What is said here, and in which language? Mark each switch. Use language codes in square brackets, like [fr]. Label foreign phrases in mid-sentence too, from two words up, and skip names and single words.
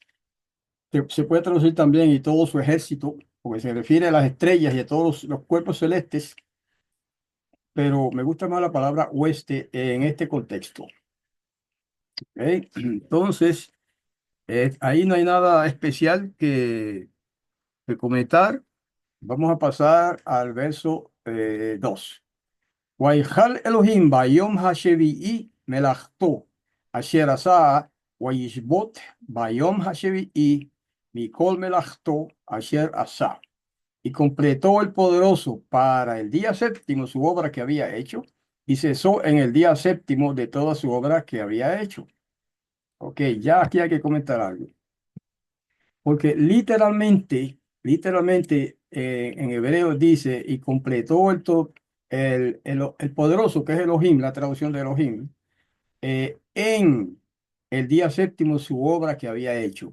[es] Se puede traducir también y todo su ejército, porque se refiere a las estrellas y a todos los cuerpos celestes, pero me gusta más la palabra oeste en este contexto. ¿Ok? Entonces, ahí no hay nada especial que comentar. Vamos a pasar al verso 2. [he] ויכל אלוהים ביום השביעי מלאכתו אשר עשה וישבות ביום השביעי מכל מלאכתו אשר עשה. [es] Y completó el poderoso para el día séptimo su obra que había hecho, y cesó en el día séptimo de toda su obra que había hecho. Ok, ya aquí hay que comentar algo, porque literalmente en hebreo dice, y completó el poderoso, que es Elohim, la traducción de Elohim, en el día séptimo su obra que había hecho.